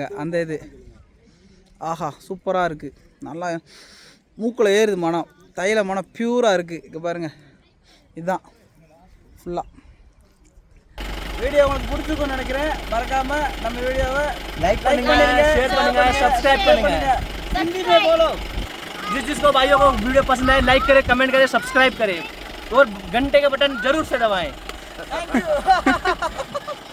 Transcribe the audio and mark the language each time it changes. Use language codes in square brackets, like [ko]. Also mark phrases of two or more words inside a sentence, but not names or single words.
[ta] அந்த இது ஆஹா சூப்பராக இருக்குது. நல்லா மூக்கில் ஏறுது மனம். தைல மனம் பியூராக இருக்குது. இங்கே பாருங்கள், இதுதான் ஃபுல்லாக. வீடியோ உங்களுக்கு பிடிச்சிருக்கும்னு நினைக்கிறேன். மறக்காமல் நம்ம வீடியோவை லைக் பண்ணுங்க, शेयर பண்ணுங்க, सब्सक्राइब பண்ணுங்க. [hi] हिंदी में बोलो. जिसको भाइयों को वीडियो पसंद आए लाइक करें, कमेंट करें, सब्सक्राइब करें और घंटे का बटन जरूर से दबाएं.